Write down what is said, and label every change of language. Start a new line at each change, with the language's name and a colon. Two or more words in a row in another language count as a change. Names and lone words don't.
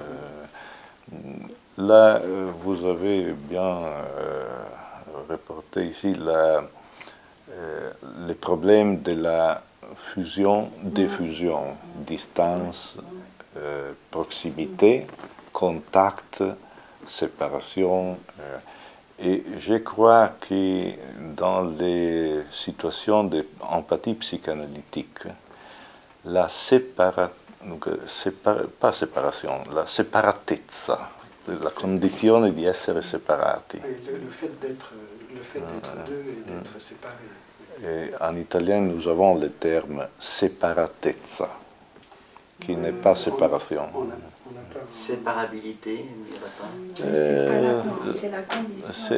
French: Là, vous avez bien reporté ici les problèmes de la fusion-diffusion, distance, proximité, contact, séparation. Et je crois que dans les situations d'empathie psychanalytique,
Italian: la separatezza, la condizione di essere separati.
French: Le fait d'être deux et d'être séparés. Et en italien, nous avons le terme separatezza, qui n'est pas séparation. Séparabilité, c'est la condition.